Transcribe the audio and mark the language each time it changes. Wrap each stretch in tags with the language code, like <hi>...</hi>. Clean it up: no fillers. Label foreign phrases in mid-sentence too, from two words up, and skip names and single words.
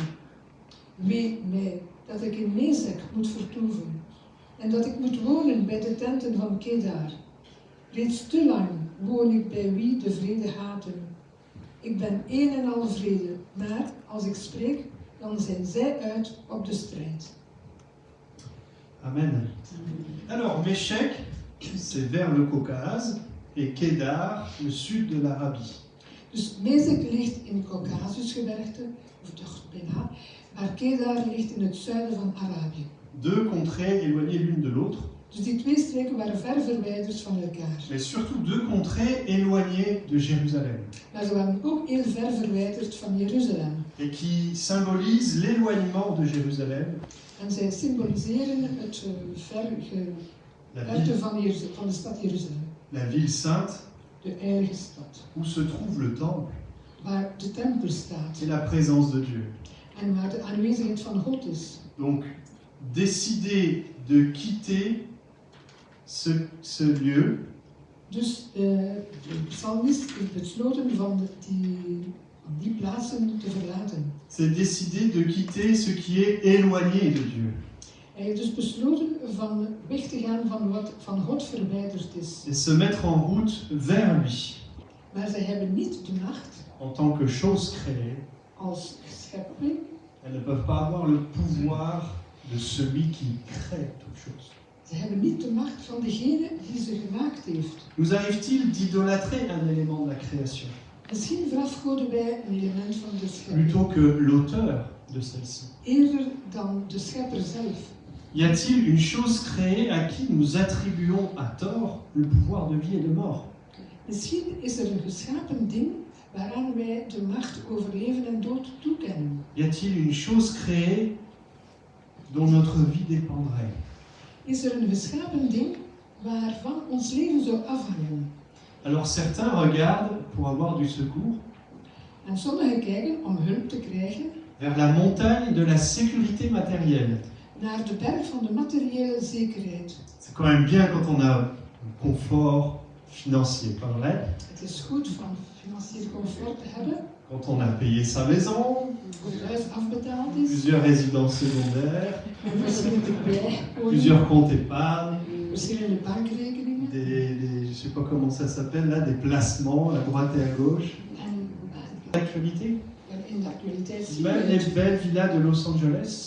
<nl>Wee mij dat ik in Mesek moet vertoeven, en dat ik moet wonen bij de tenten van Kedar. Reeds te lang woon ik bij wie de vrede haten. Ik ben een en al vrede, maar als ik spreek, dan zijn zij uit op de strijd. Amen.</nl> <fr>Alors, Méchec, c'est vers le Caucase, et Kédar, le sud de l'Arabie.</fr> <nl>Dus Mesek ligt in Caucasusgebergte, of toch bijna, maar Kedar ligt in het zuiden van Arabië.</nl> <fr>Deux contrées éloignées l'une de l'autre,</fr> <nl>Dus die twee streken waren ver verwijderd van elkaar.</nl> <fr>mais surtout deux contrées éloignées de Jérusalem,</fr> <nl>Maar ze waren ook heel ver verwijderd van Jeruzalem.</nl> <fr>et qui symbolisent l'éloignement de Jérusalem,</fr> <nl>En zij symboliseren het</nl> <fr>la</fr> <nl>verwijderen</nl> <fr>ville,</fr> <nl>van de stad Jeruzalem.</nl> <fr>la ville sainte,</fr> <nl>De heilige stad.</nl> <fr>où se trouve le temple,</fr> <nl>Waar de tempel staat.</nl> <fr>et la présence de Dieu.</fr> <nl>En waar de aanwezigheid van God is.</nl> <fr>Donc, décider de quitter ce lieu,</fr> <nl>Dus de psalmist heeft besloten van die plaatsen te verlaten.</nl> <fr>c'est décider de quitter ce qui est éloigné de Dieu.</fr> <nl>Hij heeft dus besloten van weg te gaan van wat van God verwijderd is.</nl> <fr>Et se mettre en route vers lui,</fr> <nl>Maar zij hebben niet de macht</nl> <fr>en tant que chose créée.</fr> <nl>als schepping.</nl> <fr>Elles ne peuvent pas avoir le pouvoir de celui qui crée toute chose.</fr> <nl>Ze hebben niet de macht van degene die ze gemaakt heeft.</nl> <fr>Nous arrive-t-il d'idolâtrer un élément de la création,</fr> <nl>Misschien verafgoden wij een element van de schepping.</nl> <fr>plutôt que l'auteur de celle-ci?</fr> <nl>Eerder dan de schepper zelf.</nl> <fr>Y a-t-il une chose créée à qui nous attribuons à tort le pouvoir de vie et de mort?</fr> <nl>Misschien is er een geschapen ding waaraan wij de macht over leven en dood toekennen.</nl> <fr>Y a-t-il une chose créée dont notre vie dépendrait?</fr> <nl>Is er een geschapen ding waarvan ons leven zou afhangen?</nl> <fr>Alors certains regardent pour avoir du secours</fr> <nl>En sommigen kijken om hulp te krijgen</nl> <fr>vers la montagne de la sécurité matérielle.</fr> <nl>naar de berg van de materiële zekerheid.</nl> <fr>C'est quand même bien quand on a un confort financier, pas vrai?</fr> <nl>Het is goed van financieel comfort te hebben,</nl> <fr>Quand on a payé sa maison,</fr> <nl>als het huis afbetaald is,</nl> <fr>plusieurs résidences secondaires,</fr> <nl>verschillende bijwoningen,</nl> <fr>plusieurs comptes épargne,</fr> <nl>verschillende bankrekeningen</nl> <fr>je sais pas comment ça s'appelle là, des placements à droite et à gauche.</fr> <nl>en</nl> <fr>L'actualité,</fr> <nl>in de actualiteit zien</nl> <fr>même</fr> <nl>we</nl> <fr>les</fr> <nl>het.</nl> <fr>belles villas de Los Angeles,</fr>